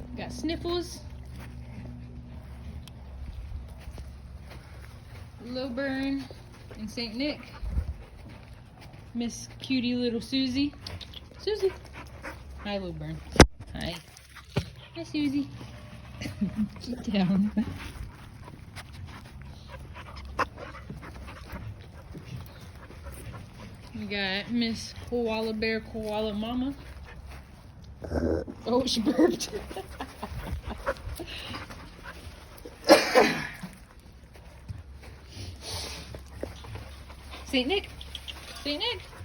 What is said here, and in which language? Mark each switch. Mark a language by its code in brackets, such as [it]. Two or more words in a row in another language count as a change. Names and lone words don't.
[en] got Sniffles, Lilburn, and St. Nick. Miss cutie little Suzi. Suzi. Hi, Lilburn. Hi. Hi, Suzi. Sit down. We got Miss Koala Bear, Koala Mama. Oh, she burped. St. Nick. St. Nick.